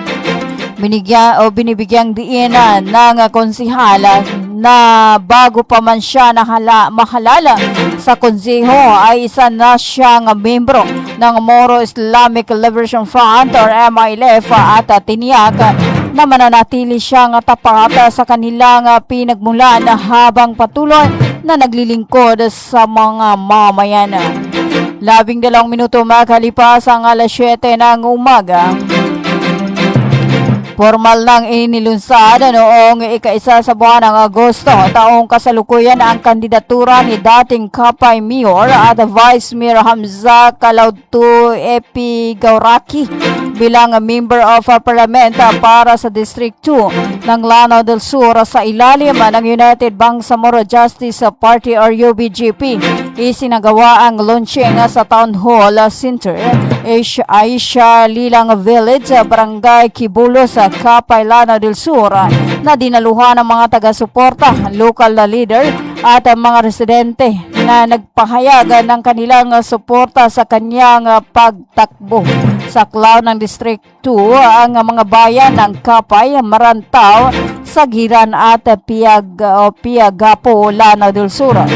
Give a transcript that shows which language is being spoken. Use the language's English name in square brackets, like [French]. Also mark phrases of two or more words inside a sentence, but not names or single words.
[Filipino] Binibigyang diin ng konsihala na bago pa man siya mahalala sa konseho ay isa na siyang membro ng Moro Islamic Liberation Front or MILF at tiniyak na mananatili siyang tapat sa kanilang pinagmulan habang patuloy na naglilingkod sa mga mamayan. 12 minuto makalipas ang alas 7 ng umaga. Formal nang inilunsad noong ika-1 sa buwan ng Agosto taong kasalukuyan ang kandidatura ni dating Kapay Mayor at Vice Mayor Hamza Kalautu Epigauraki bilang [English] Member of Parliament [Filipino] para sa District 2 ng Lanao del Sur sa ilalim ng United Bangsamoro Justice Party or UBGP. Isinagawa ang launching sa Town Hall Center, Aisha Lilang Village, Barangay Kibulo sa Kapay, Lanao del Sur na dinaluhan ng mga taga-suporta, [English] local leader [Filipino] at mga residente na nagpahayag ng kanilang suporta sa kanyang pagtakbo. Sa klaw ng District 2 ang mga bayan ng Kapay, Marantaw, Sagiran at Piagapo, Lanao del Sur.